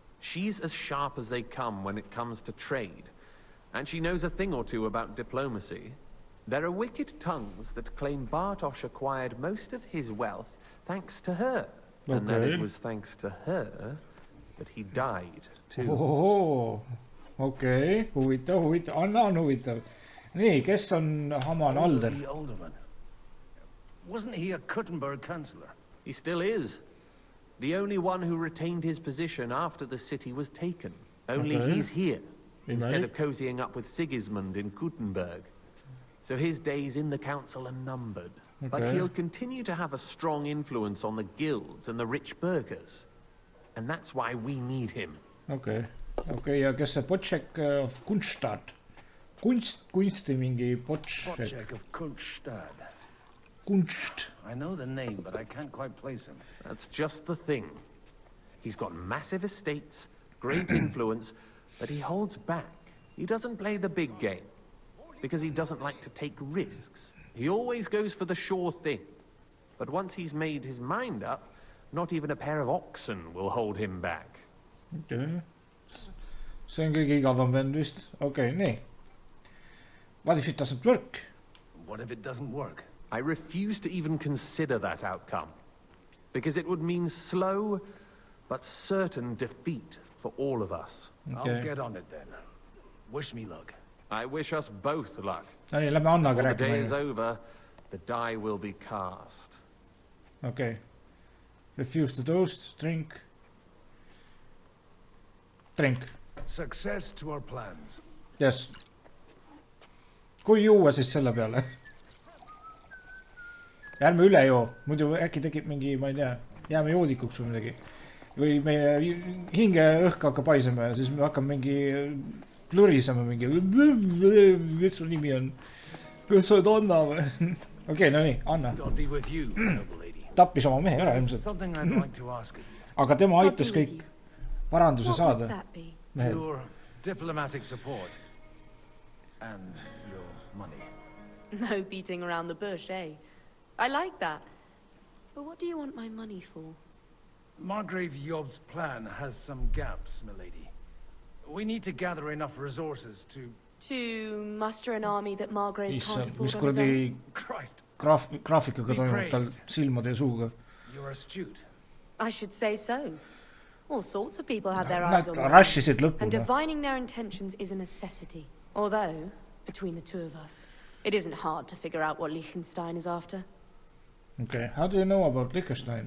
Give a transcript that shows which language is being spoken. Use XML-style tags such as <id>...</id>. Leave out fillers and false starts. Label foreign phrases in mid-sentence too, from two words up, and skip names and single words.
<en>She's as sharp as they come when it comes to trade. And she knows a thing or two about diplomacy. There are wicked tongues that claim Bartosz acquired most of his wealth thanks to her. Okay. And that it was thanks to her that he died, too.</en> <et>Oh, okay. Huvitav. Anna on huvitav. Nii, kes on Haman Alder?</et> <en>The alderman. Wasn't he a Kuttenberg councillor? He still is. The only one who retained his position after the city was taken. Only he's here, instead of cozying up with Sigismund in Kuttenberg. So his days in the council are numbered. But he'll continue to have a strong influence on the guilds and the rich burghers. And that's why we need him.</en> <et>Okay, ja kes see Bocek of Kunstadt? Kunsti mingi Bocek.</et> <en>Bocek of Kunstadt. Kunst. I know the name, but I can't quite place him. That's just the thing. He's got massive estates, great influence, but he holds back. He doesn't play the big game, because he doesn't like to take risks. He always goes for the sure thing. But once he's made his mind up, Not even a pair of oxen will hold him back. Okay.</en> <et>See on kõige igavam vend vist. Okay, nii.</et> <en>What if it doesn't work? What if it doesn't work? I refuse to even consider that outcome. Because it would mean slow but certain defeat for all of us. Okay. I'll get on it then. Wish me luck. I wish us both luck.</en> <et>No nii, lähme Annaga</et> <en>Before the day</en> <et>rääkima.</et> <en>is over, the die will be cast. Okay. Refuse to toast, drink. Drink. Success to our plans. Yes.</en> <et>Kui juua siis selle peale? Ärme üle joo, muidu äkki tekib mingi, ma ei tea, jääme joodikuks või midagi. Või meie hinge õhk hakkab paisema ja siis me hakkame mingi plõrisema mingi. Mis su nimi on? Kas sa oled Anna või? Okei, no nii, Anna. Tappis oma mehe ära ilmselt. Aga tema aitas kõik paranduse saada.</et> <en>Your diplomatic support and your money. No beating around the bush, eh? I like that. But what do you want my money for? Margrave Yob's plan has some gaps, milady. We need to gather enough resources to... To muster an army that Margrave can't afford</en> <et>mis</et> <en>on his</en> <et>kuradi</et> <en>own?</en> <et>graafikaga toimub tal silmade ja suuga.</et> <en>You're astute. I should say so. All sorts of people have their eyes on rashisid lõpuna. And divining their intentions is a necessity. Although, between the two of us, it isn't hard to figure out what Liechtenstein is after. Okay, how do you know about Liechtenstein?</en>